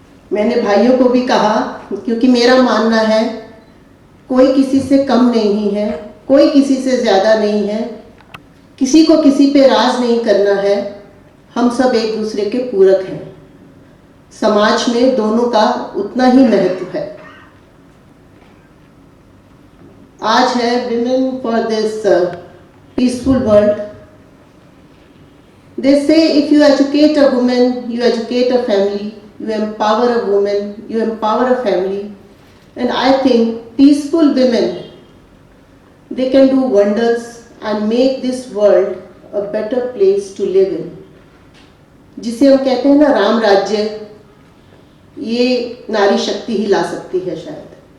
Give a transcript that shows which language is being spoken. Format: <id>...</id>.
<hi>मैंने भाइयों को भी कहा, क्योंकि मेरा मानना है कोई किसी से कम नहीं है, कोई किसी से ज़्यादा नहीं है, किसी को किसी पे राज नहीं करना है, हम सब एक दूसरे के पूरक हैं। समाज में दोनों का उतना ही महत्व है। आज है</hi> <en>Women for this peaceful world. They say if you educate a woman, you educate a family, you empower a woman, you empower a family. And I think peaceful women, they can do wonders and make this world a better place to live in.</en> <hi>जिसे हम कहते हैं ना राम राज्य, ये नारी शक्ति ही ला सकती है शायद।</hi>